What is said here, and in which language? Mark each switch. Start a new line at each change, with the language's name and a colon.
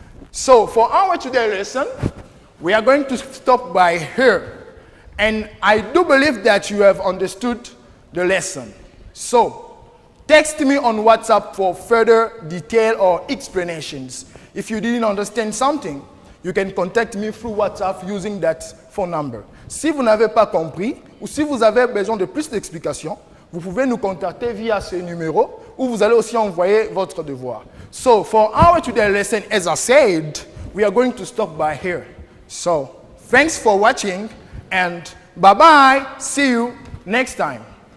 English: So for our today lesson, we are going to stop by here. And I do believe that you have understood the lesson. So text me on WhatsApp for further detail or explanations. If you didn't understand something, you can contact me through WhatsApp using that phone number.
French: Si vous n'avez pas compris ou si vous avez besoin de plus d'explications, vous pouvez nous contacter via ce numéro où vous allez aussi envoyer votre devoir.
English: So for our today lesson, as I said, we are going to stop by here. So thanks for watching and bye-bye. See you next time.